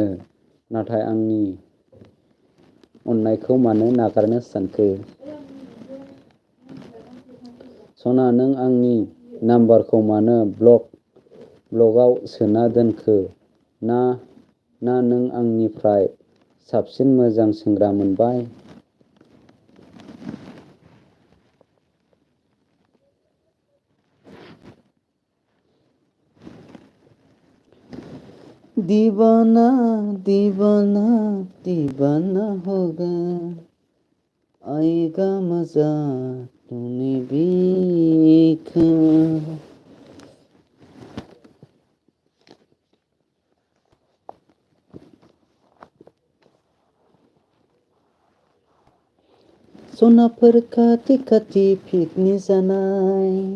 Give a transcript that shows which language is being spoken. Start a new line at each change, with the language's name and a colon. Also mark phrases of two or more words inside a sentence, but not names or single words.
Bodo: नाथाय आंनि अननायखौ मानो नागारनो सानखो? सना, नों आंनि नाम्बारखौ मानो ब्लगआव सोना दोनखो? ना ना नों आंनिफ्राय साबसिन मोजां सेंग्रा मोनबाय?
Hindi: दीवाना दीवाना दीवाना होगा आएगा मजा तूने देखा।
Bodo: सनाफोर खाथि खाथि पिकनिक जानाय